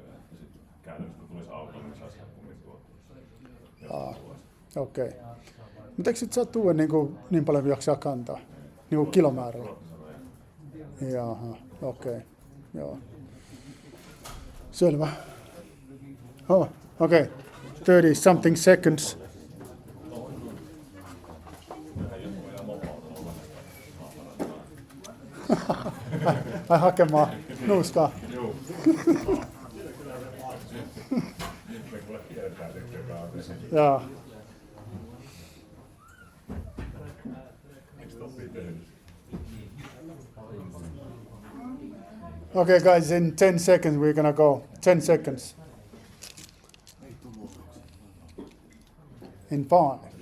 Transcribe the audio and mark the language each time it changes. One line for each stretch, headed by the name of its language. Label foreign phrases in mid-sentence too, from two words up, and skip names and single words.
Finnish: Ja sitten käytännössä kun tulisi auto, niin saisi kummin tuotua. Okei. Mutta eikö sit saa tuoda niin paljon kuin jaksaa kantaa? Niin kuin kilomäärällä? Jaha, okei. Joo. Selvä. Oh, okei.
English: 30 something seconds.
Finnish: Ai hakemaan nuuskaa. Joo.
English: Okay, guys, in 10 seconds we're gonna go. 10 seconds. In 5.